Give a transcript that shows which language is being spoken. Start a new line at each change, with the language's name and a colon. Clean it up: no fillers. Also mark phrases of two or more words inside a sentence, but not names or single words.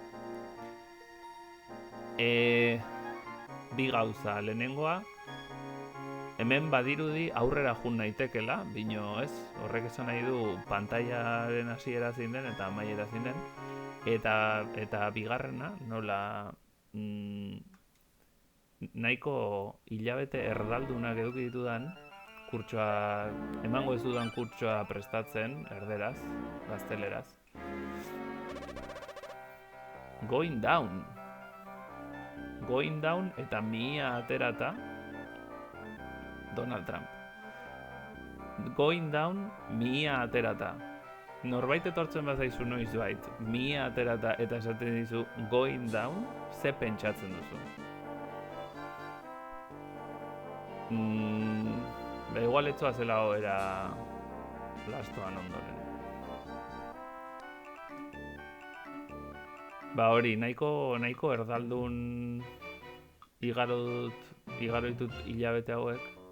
Basque: Bi gauza, lehenengoa, hemen badirudi aurrera jun naitekela, bino ez, horrek esan nahi du pantailaren hasiera zein den eta amaiera zein den, eta bigarrena, nola nahiko hilabete erdaldunak eduki ditudan, kurtsoa, emango ez dudan kurtsoa prestatzen, erderaz, gazteleraz.
English: Going down
Basque: eta mihia aterata, Donald Trump.
English: Going down,
Basque: mihia aterata. Norbait etortzen bazaizu noiz bait, mihia aterata eta esaten dizu
English: going down,
Basque: ze pentsatzen duzu? Igual etxoa zela era lastoan ondoren. Hori, nahiko erdaldun igaro ditut hilabete hauek.